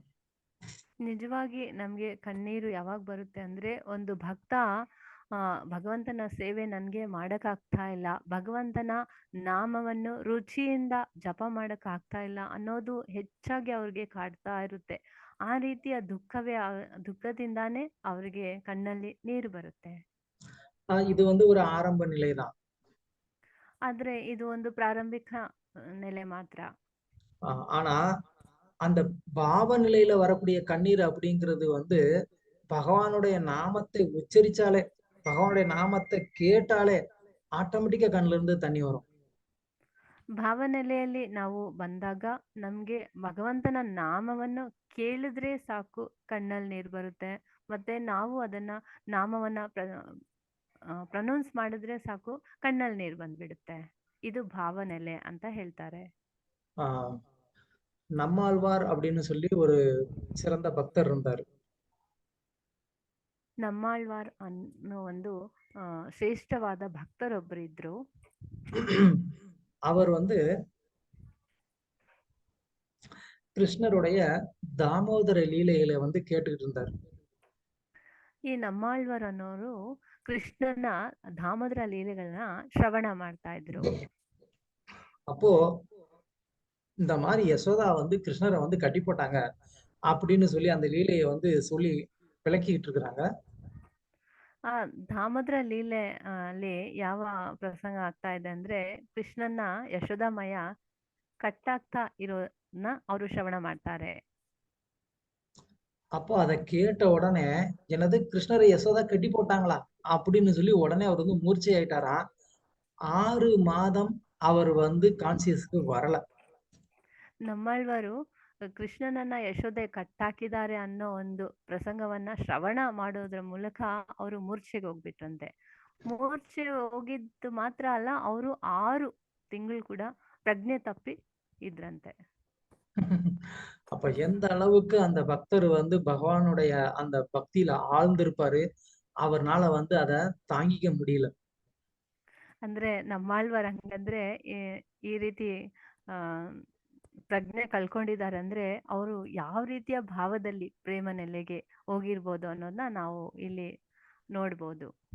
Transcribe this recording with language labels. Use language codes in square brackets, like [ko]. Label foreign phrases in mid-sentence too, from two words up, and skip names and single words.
[kn] ನಿಜವಾಗಿ ನಮ್ಗೆ ಕಣ್ಣೀರು ಯಾವಾಗ ಬರುತ್ತೆ ಅಂದ್ರೆ, ಒಂದು ಭಕ್ತ ಭಗವಂತನ ಸೇವೆ ನನ್ಗೆ ಮಾಡಕ್ ಆಗ್ತಾ ಇಲ್ಲ, ಭಗವಂತನ ನಾಮವನ್ನು ರುಚಿಯಿಂದ ಜಪ ಮಾಡಕ್ ಆಗ್ತಾ ಇಲ್ಲ ಅನ್ನೋದು ಹೆಚ್ಚಾಗಿ ಅವ್ರಿಗೆ ಕಾಡ್ತಾ ಇರುತ್ತೆ. ಆ ರೀತಿಯ ದುಃಖದಿಂದಾನೇ ಅವ್ರಿಗೆ ಕಣ್ಣಲ್ಲಿ ನೀರು ಬರುತ್ತೆ. [ta] இது வந்து ஒரு ஆரம்ப நிலைதான். [kn] ಆದ್ರೆ ಇದು ಒಂದು ಪ್ರಾರಂಭಿಕ ನೆಲೆ ಮಾತ್ರ. [ta] ஆனா அந்த பாவ நிலையில வரக்கூடிய கண்ணீர் அப்படிங்கிறது வந்து பகவானுடைய நாமத்தை உச்சரிச்சாலே, பகவானுடைய நாமத்தை கேட்டாலே ஆட்டோமேட்டிக்கா கண்ணுல இருந்து தண்ணி வரும். [kn] ಭಾವನೆಲೆಯಲ್ಲಿ ನಾವು ಬಂದಾಗ ನಮ್ಗೆ ಭಗವಂತನ ನಾಮವನ್ನು ಕೇಳಿದ್ರೆ ಸಾಕು ಕಣ್ಣಲ್ಲಿ ನೀರು ಬರುತ್ತೆ. ಮತ್ತೆ ನಾವು ಅದನ್ನ ನಾಮವನ್ನ ಪ್ರೊನೌನ್ಸ್ ಮಾಡಿದ್ರೆ ಸಾಕು ಕಣ್ಣಲ್ಲಿ ನೀರು ಬಂದ್ಬಿಡುತ್ತೆ. ಇದು ಭಾವನೆಲೆ ಅಂತ ಹೇಳ್ತಾರೆ. [ta] நம்மாழ்வார் அப்படின்னு சொல்லி ஒரு சிறந்த பக்தர் இருந்தார். [kn] நம்மாழ்ವಾರ್ ಅನ್ನೋ ಒಂದು ಶ್ರೇಷ್ಠವಾದ ಭಕ್ತರೊಬ್ಬರು ಇದ್ರು. [ta] அவர் வந்து கிருஷ்ணருடைய தாமோதர லீலைகளை வந்து கேட்டுக்கிட்டு இருந்தார். [kn] ಈ நம்மாழ்வார் ಅನ್ನೋರು ಕೃಷ್ಣನ ದಾಮೋದರ ಲೀಲೆಗಳನ್ನ ಶ್ರವಣ ಮಾಡ್ತಾ ಇದ್ರು. [ta] அப்போ இந்த மாதிரி யசோதா வந்து கிருஷ்ணரை வந்து கட்டி போட்டாங்க அப்படின்னு சொல்லி அந்த லீலையை வந்து சொல்லி விளக்கிட்டு இருக்கிறாங்க. [kn] ಆ ಧಾಮದ್ರ ಲೀಲೆ ಅಲ್ಲಿ ಯಾವ ಪ್ರಸಂಗ ಆಗ್ತಾ ಇದೆ ಅಂದ್ರೆ ಕೃಷ್ಣನ್ನ ಯಶೋದಾಮಯ ಕಟ್ಟಾಗ್ತಾ ಇರೋದನ್ನ ಅವರು ಶ್ರವಣ ಮಾಡ್ತಾರೆ. [ta] அப்போ அதை கேட்ட உடனே என்னது கிருஷ்ணரை யசோதா கட்டி போட்டாங்களா அப்படின்னு சொல்லி உடனே அவர் வந்து மூர்ச்சை ஆயிட்டாராம். 6 மாதம் அவர் வந்து கான்சியஸ்க்கு வரல. [kn] ನಮ್ಮಳ್ವರು ಕೃಷ್ಣನನ್ನ ಯಶೋದೆ ಕಟ್ಟಾಕಿದ್ದಾರೆ ಅನ್ನೋ ಒಂದು ಪ್ರಸಂಗವನ್ನ ಶ್ರವಣ ಮಾಡೋದ್ರ ಮೂಲಕ ಅವರು ಮೂರ್ಛೆಗೆ ಹೋಗ್ಬಿಟ್ರಂತೆ. ಮೂರ್ಛೆ ಹೋಗಿದ್ದು ಮಾತ್ರ ಅಲ್ಲ, ಅವರು 6 ತಿಂಗಳು ಕೂಡ ಪ್ರಜ್ಞೆ ತಪ್ಪಿ ಇದ್ರಂತೆ. [ta] அப்ப எந்த அளவுக்கு அந்த பக்தர் வந்து பகவானுடைய அந்த பக்தியில ஆழ்ந்திருப்பாரு, அவர்னால வந்து அத தாங்கிக்க முடியல. [kn] ಅಂದ್ರೆ ನಮ್ಮಾಳ್ವಾರ್ ಹಂಗಂದ್ರೆ ಈ ರೀತಿ ಆ ಪ್ರಜ್ಞೆ ಕಳ್ಕೊಂಡಿದ್ದಾರೆ ಅಂದ್ರೆ ಅವರು ಯಾವ ರೀತಿಯ ಭಾವದಲ್ಲಿ ಪ್ರೇಮ ನೆಲೆಗೆ ಹೋಗಿರ್ಬೋದು ಅನ್ನೋದನ್ನ ನಾವು ಇಲ್ಲಿ ನೋಡ್ಬೋದು.